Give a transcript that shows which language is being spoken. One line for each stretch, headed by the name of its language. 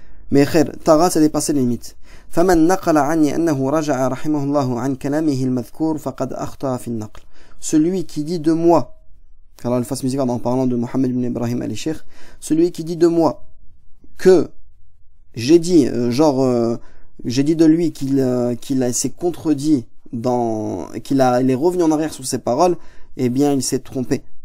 French: Mais khair, Tara, c'est dépasser les limites.
Arabic: فمن نقل عني أنه رجع رحمه الله عن كلامه المذكور فقد أخطأ في النقل.
French: Celui qui dit de moi, car le fasse musical en parlant de Mohammed ibn Ibrahim al-Sheikh, celui qui dit de moi que j'ai dit, j'ai dit de lui qu'il s'est contredit il est revenu en arrière sur ses paroles, eh bien il s'est trompé.